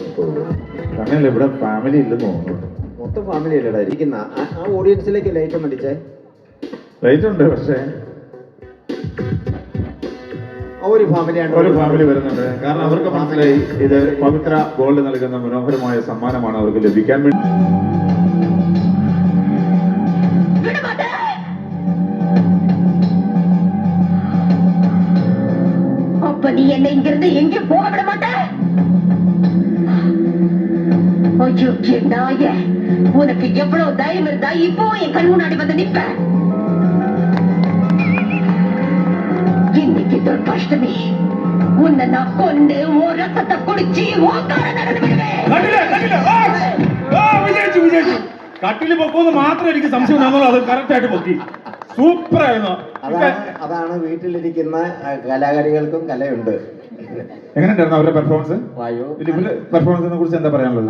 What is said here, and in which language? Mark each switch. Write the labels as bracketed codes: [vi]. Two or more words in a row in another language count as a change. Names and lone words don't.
[ml] അങ്ങനെയല്ല, ഇവിടെ ഫാമിലി ഇല്ലെന്ന് തോന്നുന്നു. മൊത്തം ഫാമിലി അല്ലടാ ഇരിക്കുന്ന. ആ ഓഡിയൻസിലേക്ക് ലൈറ്റ് ഒന്ന് അടിച്ചേ. ലൈറ്റ് ഉണ്ട്, പക്ഷേ ഒരു ഫാമിലി വരുന്നുണ്ട്. കാരണം അവർക്ക് മനസ്സിലായി ഇത് പവിത്ര ഗോൾഡ് നൽകുന്ന മനോഹരമായ സമ്മാനമാണ് അവർക്ക് ലഭിക്കാൻ വേണ്ടി. [ta] நீ என்னை இங்கிருந்து எங்கே போக விட மாட்டேன். உனக்கு எவ்வளவு தைரியம் இருந்தா இப்போ என் கண் முன்னாடி வந்து நிற்ப. இன்னைக்கு துர்காஷ்டமி, உன்னை நான் கொண்டு உன் ரத்தத்தை குடிச்சு ஓங்கார நடந்து விடுவேன். [ml] കട്ടില് പൊക്കുമെന്ന് മാത്രം എനിക്ക് സംശയം തന്നോളൂ. അത് കറക്റ്റ് ആയിട്ട് പൊക്കി. സൂപ്പർ ആയിരുന്നു. അതാണ് വീട്ടിലിരിക്കുന്ന കലാകാരികൾക്കും കലയുണ്ട്. എങ്ങനെയുണ്ടായിരുന്നു അവരുടെ പെർഫോമൻസ്? പെർഫോമൻസിനെ കുറിച്ച് എന്താ പറയാനുള്ളത്?